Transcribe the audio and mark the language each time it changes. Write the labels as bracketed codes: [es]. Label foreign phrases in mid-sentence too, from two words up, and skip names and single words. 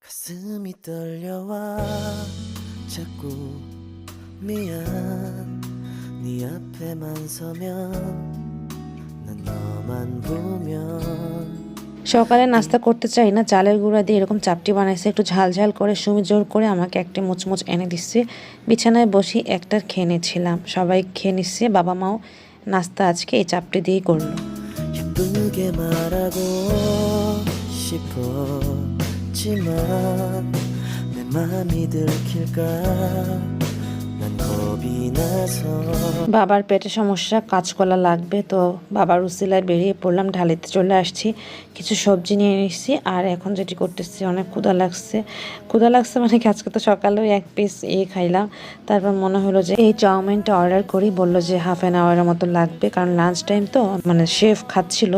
[ko] 가슴이 떨려와 자꾸 미안 네 앞에만 서면 난 너만 보면 [bn] সকালে নাস্তা করতে চাই না, চালের গুঁড়া দিয়ে এরকম চাপটি বানাইছে, একটু ঝাল ঝাল করে সুমি জোর করে আমাকে একটা মুচমুচ এনে দিচ্ছে। বিছানায় বসে একটা খেয়ে নিচ্ছিলাম, সবাই খেয়ে নিচ্ছে, বাবা মাও নাস্তা আজকে এই চাপটি দিয়েই করলো। [ko] 예쁘게 말하고 싶었지만 내 맘이 들킬까 난 겁이 나서 [bn] বাবার পেটে সমস্যা, কাঁচকলা লাগবে, তো বাবার উসিলায় বেরিয়ে পড়লাম, ঢালিতে চলে আসছি, কিছু সবজি নিয়ে নিচ্ছি। আর এখন যেটি করতেছি, অনেক ক্ষুধা লাগছে মানে কি আজকে তো সকালেও এক পিস খাইলাম। তারপর মনে হলো যে এই চাউমিনটা অর্ডার করি, বললো যে [en] half an hour [bn] মতো লাগবে, কারণ [en] lunch time [bn] তো, মানে শেফ খাচ্ছিল।